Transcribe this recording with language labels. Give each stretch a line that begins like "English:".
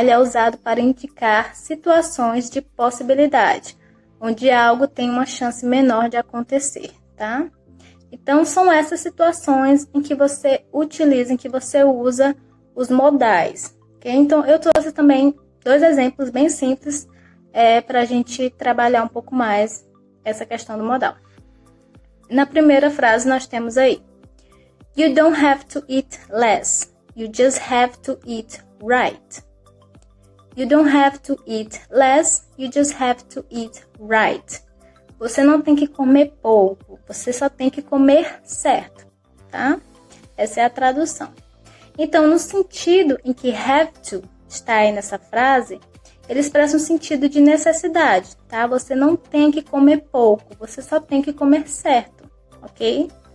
Portuguese: Ele é usado para indicar situações de possibilidade, onde algo tem uma chance menor de acontecer, tá? Então, são essas situações em que você utiliza, em que você usa os modais, ok? Então, eu trouxe também 2 exemplos bem simples para a gente trabalhar um pouco mais essa questão do modal.
English: Na primeira frase, nós temos aí: You don't have to eat less, you just have to eat right. You don't have to eat less, you just have to eat right.
Portuguese: Você não tem que comer pouco, você só tem que comer certo, tá? Essa é a tradução. Então, no sentido em que have to está aí nessa frase, ele expressa um sentido de necessidade, tá? Você não tem que comer pouco, você só tem que comer certo, ok?